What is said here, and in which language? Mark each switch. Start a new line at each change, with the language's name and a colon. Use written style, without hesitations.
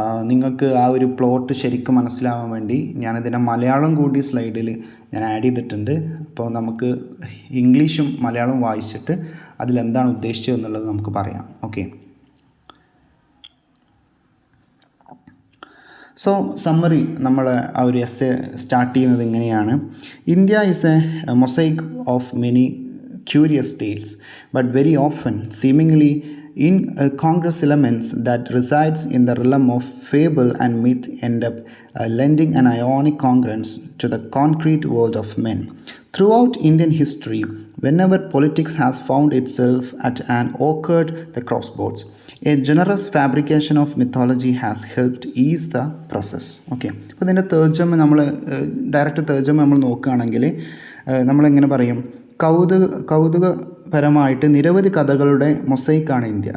Malayalam: നിങ്ങൾക്ക് ആ ഒരു പ്ലോട്ട് ശരിക്കും മനസ്സിലാവാൻ വേണ്ടി ഞാനിതിൻ്റെ മലയാളം കൂടി സ്ലൈഡിൽ ഞാൻ ആഡ് ചെയ്തിട്ടുണ്ട്. അപ്പോൾ നമുക്ക് ഇംഗ്ലീഷും മലയാളവും വായിച്ചിട്ട് അതിലെന്താണ് ഉദ്ദേശിച്ചത് എന്നുള്ളത് നമുക്ക് പറയാം. ഓക്കെ, സോ സമ്മറി നമ്മൾ ആ ഒരു എസ്സേ സ്റ്റാർട്ട് ചെയ്യുന്നത് ഇങ്ങനെയാണ്. India is A mosaic of many curious
English: tales, but very often seemingly incongruous elements that resides in the realm of fable and myth end up lending an ionic congruence to the concrete world of men. Throughout Indian history, whenever politics has found itself at an awkward the crossroads, a generous fabrication of mythology has helped ease the process.
Malayalam: Okay, അപ്പോൾ ഇതിൻ്റെ തേർജമ നമ്മൾ direct തേർജമ നമ്മൾ നോക്കുകയാണെങ്കിൽ നമ്മളെങ്ങനെ പറയും, കൗതുകപരമായിട്ട് നിരവധി കഥകളുടെ മൊസൈക്കാണ് India.